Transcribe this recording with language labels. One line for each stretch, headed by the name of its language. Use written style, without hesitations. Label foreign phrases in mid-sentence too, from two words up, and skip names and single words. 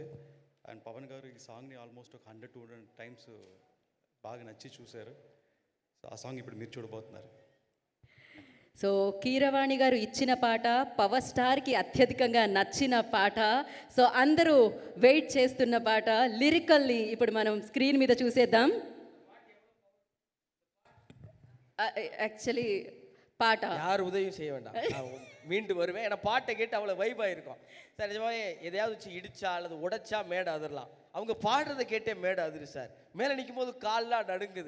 Telugu: అండ్ పవన్ గారు ఈ సాంగ్ని ఆల్మోస్ట్ ఒక 100-200 టైమ్స్ బాగా నచ్చి చూశారు. సో ఆ సాంగ్ ఇప్పుడు మీరు చూడబోతున్నారు. సో కీరవాణి గారు ఇచ్చిన పాట పవర్ స్టార్కి అత్యధికంగా నచ్చిన పాట. సో అందరూ వెయిట్ చేస్తున్న పాట లిరికల్ని ఇప్పుడు మనం స్క్రీన్ మీద చూసేద్దాం.
Tamil: ஆக்சுவலி பாட்டா யார் உதவியும் செய்ய வேண்டாம், நான் மீண்டு வருவேன். ஏன்னா பாட்டை கேட்டு அவ்வளோ வைபாக இருக்கும் சார். நிஜமாவே எதையாவது வச்சு இடிச்சா அல்லது உடைச்சா மேடை அதிரலாம். அவங்க பாடுறதை கேட்டே மேடை அதிரு சார். மேலே நிற்கும் போது கால்லாம் நடுங்குது.